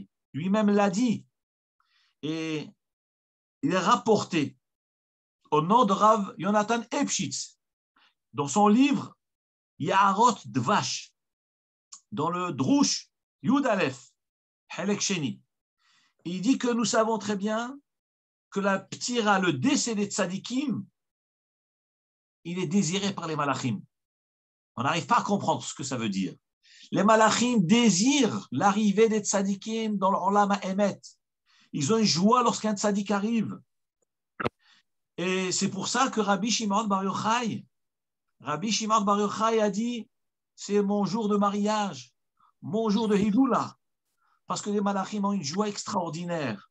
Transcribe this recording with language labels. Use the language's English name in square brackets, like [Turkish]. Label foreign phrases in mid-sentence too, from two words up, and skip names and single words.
[French] Lui-même l'a dit. Et il est rapporté au nom de Rav Yonatan Epshitz, dans son livre Yaharot Dvash, dans le [Hebrew] דרוש יא חלק שני. [French] Il dit que nous savons très bien que la ptira, le décès des tzadikim, il est désiré par les malachim. On n'arrive pas à comprendre ce que ça veut dire. Les malachim désirent l'arrivée des tzadikim dans l' [Hebrew] עולם האמת. [French] Ils ont une joie lorsqu'un tzadik arrive. Et c'est pour ça que Rabbi Shimon Bar Yochai a dit, c'est mon jour de mariage, mon jour de Hiloula, parce que les malachim ont une joie extraordinaire.